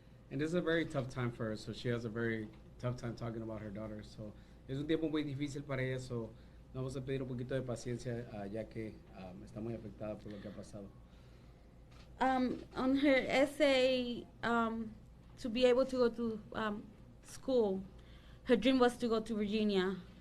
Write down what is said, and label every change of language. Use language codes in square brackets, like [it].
[en] And this is a very tough time for her, so she has a very tough time talking about her daughter. [es] So es un tiempo muy difícil para ella, so vamos a pedir un poquito de paciencia ya que está muy afectada por lo que ha pasado. [en] On her essay, to be able to go to school, her dream was to go to Virginia.